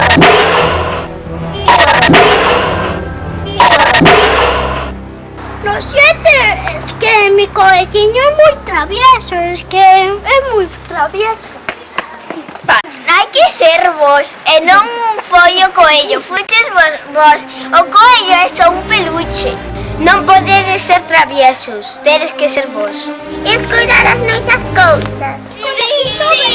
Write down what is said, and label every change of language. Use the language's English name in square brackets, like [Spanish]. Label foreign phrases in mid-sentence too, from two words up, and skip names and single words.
[Spanish] Lo siento, es que mi coelliño es muy travieso, es muy travieso. [Galician] Hai que ser vos e non foi o coello, fuches vos. O coello é só un peluche. Non podedes ser traviesos, tedes que ser vos. E escoitar as nosas cousas.